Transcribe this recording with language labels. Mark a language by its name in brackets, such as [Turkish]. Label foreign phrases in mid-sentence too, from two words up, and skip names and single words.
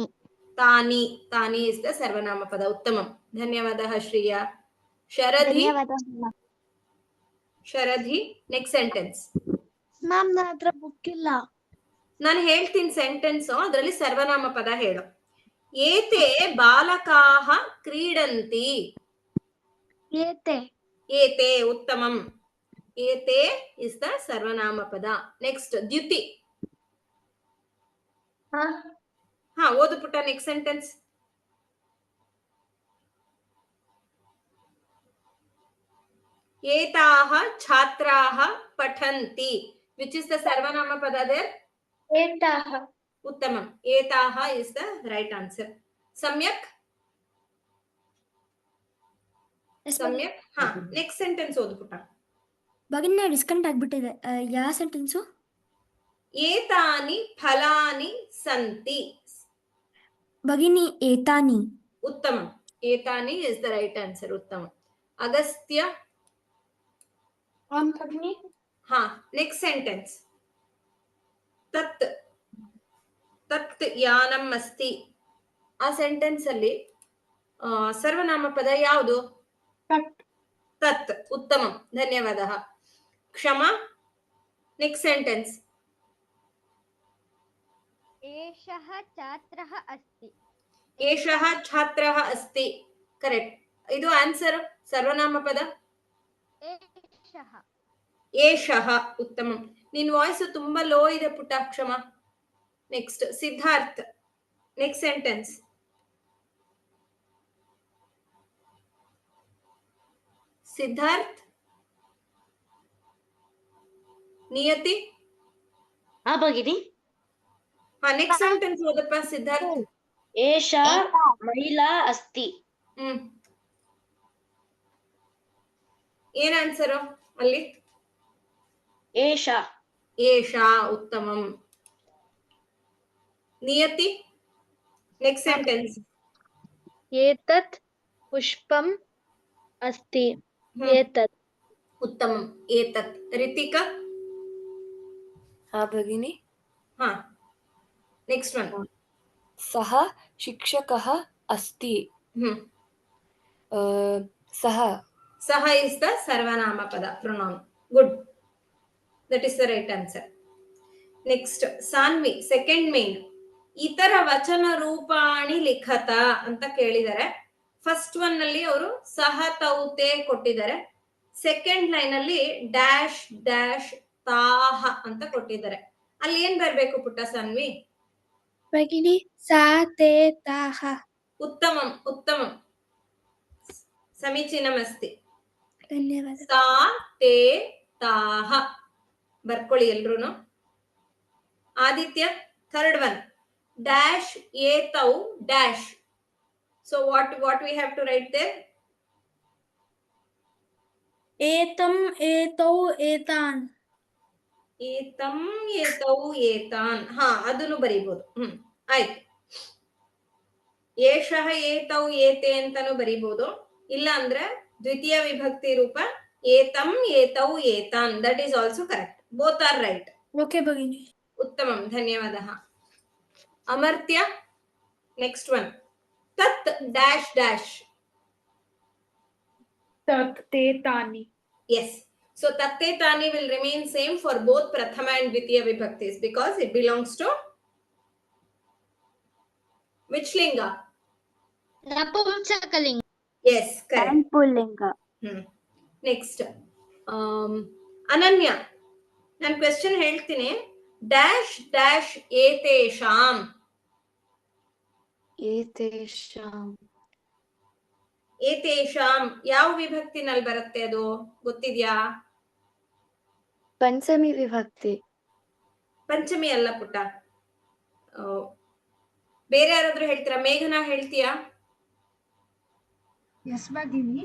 [Sanskrit] ತಾನಿ. ತಾನಿ [English] is the [Sanskrit] ಸರ್ವನಾಮ ಪದ. ಉತ್ತಮಂ. [Kannada] ಧನ್ಯವಾದ ಶ್ರೀಯಾ. ಶರಧಿ. ಶರಧಿ, [English] next sentence. [Kannada] ಮ್ಯಾಮ್, ನನ್ನ ಹತ್ರ ಬುಕ್ ಇಲ್ಲ. ನಾನು ಹೇಳ್ತೀನಿ ಸೆಂಟೆನ್ಸ್, ಅದರಲ್ಲಿ ಸರ್ವನಾಮ ಪದ ಹೇಳು. [Sanskrit] ಏತೆ ಬಾಲಕಾಹ ಕ್ರೀಡಂತಿ. ಏತೆ. ಏತೆ, ಉತ್ತಮಂ. ಏತೆ [English] is the [Sanskrit] ಸರ್ವನಾಮ ಪದ. [Kannada] ನೆಕ್ಸ್ಟ್ ದ್ಯುತಿ. ಹಾ, ಓದು ಪುಟ್ಟ [English] next sentence. [Sanskrit] ಏತಾಹ ಛಾತ್ರಾಹ ಪಠಂತಿ. [English] which is the [Sanskrit] ಸರ್ವನಾಮ ಪದ [English] ದೇರ್? [Sanskrit] ಏತಾಹ. ಉತ್ತಮಂ. ಏತಾಹ [English] is the right answer. ಸಮ್ಯಕ್. [Sanskrit] ಸಮ್ಯಕ್. [Kannada] ಹಾ, [English] next sentence [Kannada] ಓದು ಪುಟ್ಟ. ಭಗಿನಿ, ಡಿಸ್ಕನೆಕ್ಟ್ ಆಗ್ಬಿಟ್ಟಿದೆ. ಯಾವ ಸೆಂಟೆನ್ಸು? [Sanskrit] ಏತಾನಿ ಫಲಾನಿ ಸಂತಿ. ಭಗಿನಿ, ಏತಾನಿ. ಉತ್ತಮಂ. ಏತಾನಿ [English] is the right answer. ಉತ್ತಮಂ. [Sanskrit] ಅಗಸ್ತ್ಯ. ಭಗಿನಿ. [English] ಹಾ, next sentence. [Sanskrit] ತತ್. ತತ್ ಯಾನಂ ಅಸ್ತಿ. [Kannada] ಆ ಸೆಂಟೆನ್ಸ್ ಅಲ್ಲಿ ಸರ್ವನಾಮ ಪದ ಯಾವುದು? [Sanskrit] ತತ್. ತತ್. ಉತ್ತಮಂ. [Kannada] ಧನ್ಯವಾದ. ಕ್ಷಮ, [English] next sentence. [Sanskrit] ಏಷಃ ಛಾತ್ರಃ ಅಸ್ತಿ. ಏಷಃ ಛಾತ್ರಃ ಅಸ್ತಿ. [English] ಕರೆಕ್ಟ್. [Kannada] ಇದು ಆನ್ಸರ್. ಸರ್ವನಾಮ ಪದ [Sanskrit] ಏಷಃ. ಏಷಃ. ಉತ್ತಮಂ. [Kannada] ನಿನ್ ವಾಯ್ಸ್ ತುಂಬಾ ಲೋ ಇದೆ ಪುಟ್ಟ, ಕ್ಷಮ. [English] next Siddharth, next sentence. ಸಿದ್ಧಾರ್ಥ್. ನಿಯತಿ. [Sanskrit] ಹಾ ಭಗಿನಿ. [Kannada] ಹಾ, [English] next sentence [Kannada] ಓದಪ್ಪ ಸಿದ್ಧಾರ್ಥ್. [Sanskrit] ಏಷಾ ಮಹಿಳಾ ಅಸ್ತಿ. [Kannada] ಏನ್ ಆನ್ಸರ್ ಅಲ್ಲಿ? [Sanskrit] ಏಷಾ. ಏಷಾ. ಉತ್ತಮಂ. [English] ನಿಯತಿ, next sentence. [Sanskrit] एतत् पुष्पम् अस्ति एतत् उत्तमम् एतत् ऋतिका हाँ भगिनी [English] हाँ next one [Sanskrit] सः शिक्षकः अस्ति सः [Kannada] सः [English] is the [Sanskrit] सर्वनाम पद [English] pronoun good that is the right answer next [Kannada] ಸಾನ್ವಿ ಸೆಕೆಂಡ್ ಮೇನ್ [Sanskrit] ಇತರ ವಚನ ರೂಪಾಣಿ ಲಿಖತ [Kannada] ಅಂತ ಕೇಳಿದ್ದಾರೆ [English] first one [Kannada] ನಲ್ಲಿ ಅವರು ಸಹ ತೌತೆ ಕೊಟ್ಟಿದ್ದಾರೆ [English] second line [Kannada] ಅಲ್ಲಿ ಡ್ಯಾಶ್ ಡ್ಯಾಶ್ ತಾಹ ಅಂತ ಕೊಟ್ಟಿದ್ದಾರೆ ಅಲ್ಲಿ ಏನ್ ಬರ್ಬೇಕು ಪುಟ್ಟ ಸಾನ್ವಿ [Sanskrit] ಭಗಿನಿ ಸಾ ತೇ ತಾಹ ಉತ್ತಮಂ ಉತ್ತಮಂ ಸಮೀಚೀನಮಸ್ತಿ ಧನ್ಯವಾದ ಸಾ ತೇ ತಾಹ [Kannada] ಬರ್ಕೊಳ್ಳಿ ಎಲ್ರೂನು [English] ಆದಿತ್ಯ third one dash ಏತೌ dash so what we have to write there [Sanskrit] ಏತಂ ಏತೌ ಏತಾನ್ ಏತಂ ಏತೌ ಏತಾನ್ [Kannada] ಹಾ ಅದನ್ನು ಬರೀಬಹುದು ಆಯ್ತು [Sanskrit] ಏಷಃ ಏತೌ ಏತೆ [Kannada] ಅಂತಾನು ಬರೀಬಹುದು ಇಲ್ಲ ಅಂದ್ರೆ ದ್ವಿತೀಯ ವಿಭಕ್ತಿ ರೂಪ [Sanskrit] ಏತಂ ಏತೌ ಏತಾನ್ [English] that is also correct both are right [Sanskrit] ಓಕೆ ಭಗಿನಿ उत्तमं धन्यवादः अमर्त्य [English] next one [Sanskrit] तत् [English] dash dash [Sanskrit] तत् ते तानि [English] yes so [Sanskrit] तत् ते तानि [English] will remain same for both prathama and [Sanskrit] द्वितीय विभक्तीः [English] because it belongs to which linga [Sanskrit] ನಪುಂಸಕಲಿಂಗ [English] yes correct And pullinga. [Kannada] next ಅನನ್ಯ ನಾನು ಕ್ವೆಶ್ಚನ್ ಹೇಳ್ತೀನಿ [English] dash dash [Kannada] ಏತೇಷಾಂ [Sanskrit] Etesham. [Kannada] ಏತೇಷಾಂ ಯಾವ ವಿಭಕ್ತಿನಲ್ಲಿ ಬರುತ್ತೆ ಅದು ಗೊತ್ತಿದ್ಯಾ [Sanskrit] पञ्चमी विभक्ति. [Kannada] ಪಂಚಮಿ ಅಲ್ಲ ಪುಟ್ಟ ಬೇರೆ ಯಾರಾದ್ರೂ ಹೇಳ್ತೀರಾ ಮೇಘನಾ ಹೇಳ್ತೀಯಾ [Sanskrit] ಎಸ್ ಭಗಿನಿ